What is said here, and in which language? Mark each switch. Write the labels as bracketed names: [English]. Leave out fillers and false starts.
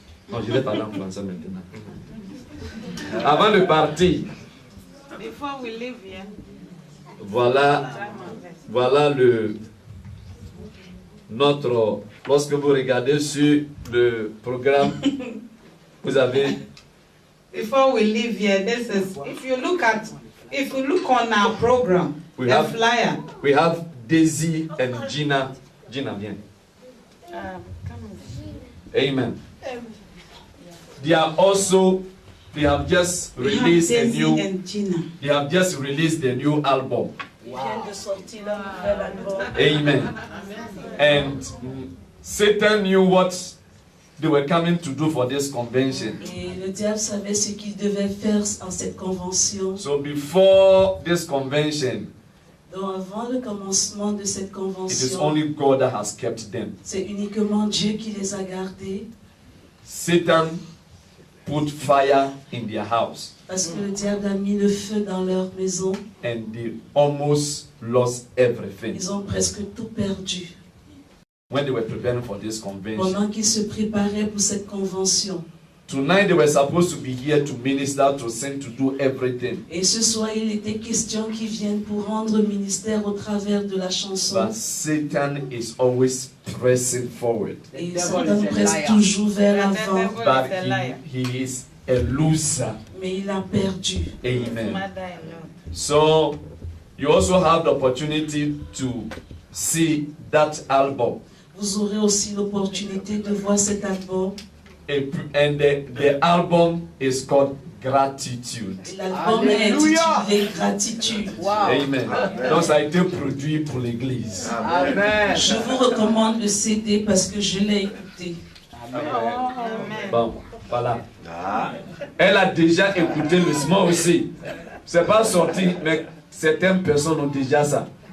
[French] Non, je vais parler en français maintenant. Avant de partir. [English] Before we leave here. [French] Voilà lorsque vous regardez sur le programme, vous avez. [English] Before we leave here, this is if you look on our program, flyer. We have Daisy and Gina. [French] Gina, viens. Amen. [English] They have just released a new. They have just released a new album. Amen. And Satan knew what they were coming to do for this convention. [French] Et le diable savait ce qu'il devait faire en cette convention. [English] So before this convention, [French] donc avant le commencement de cette convention, [English] it is only God that has kept them. [French] C'est uniquement Dieu qui les a gardés. [English] Satan put fire in their house. [French] Parce que le diable a mis le feu dans leur maison. [English] And they almost lost everything. [French] Ils ont presque tout perdu. [English] When they were preparing for this convention. [French] Pendant qu'ils se préparaient pour cette convention. [English] Tonight they were supposed to be here to minister, to sing, to do everything. [French] Et ce soir, il était question qu'ils viennent pour rendre ministère au travers de la chanson. [English] But Satan is always pressing forward. [French] Et Satan presse toujours vers l'avant. [English] But he is a loser. [French] Mais il a perdu. Amen. [English] So you also have the opportunity to see that album. [French] Vous aurez aussi l'opportunité de voir cet album. [English] And the album is called Gratitude. [French] L'album est intitulé Gratitude. [English] Wow. Amen. [French] Donc ça a été produit pour l'église. Amen. Je vous recommande le CD parce que je l'ai écouté. Amen. Bon, voilà. Elle a déjà écouté le small aussi. C'est pas sorti, mais certaines personnes ont déjà ça.